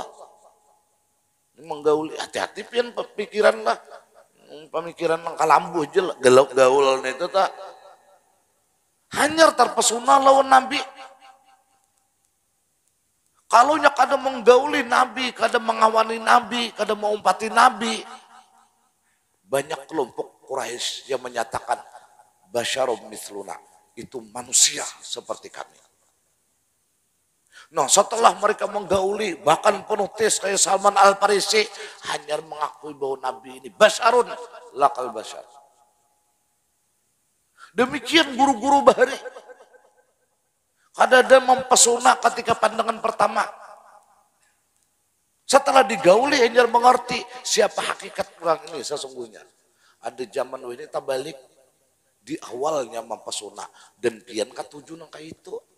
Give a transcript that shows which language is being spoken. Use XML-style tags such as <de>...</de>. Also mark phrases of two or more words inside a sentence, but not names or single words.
<bjn>Menggauli, hati-hati pian pikiran lah. Pemikiran nang kalambuh aja gaul itu tak. Hanya terpesona lawan Nabi. Kalau nya kada menggauli Nabi, kada mengawani Nabi, kada mengumpati Nabi.</bjn> <id>Banyak kelompok Quraisy yang menyatakan</id> <ar>بشر مثلنا,</ar> <id>itu manusia seperti kami. Nah setelah mereka menggauli, bahkan penulis kayak Salman Al-Farisi hanya mengakui bahwa Nabi ini</id> <ar>بشر لا كالبشر.</ar> <bjn>Demikian guru-guru bahari. Kadada mempesona ketika pandangan pertama.</bjn> <id>Setelah digauli hanya mengerti siapa hakikat orang ini sesungguhnya.</id> <bjn>Ada zaman ini tabalik di awalnya mempesona dan pian katuju nangka itu.</bjn>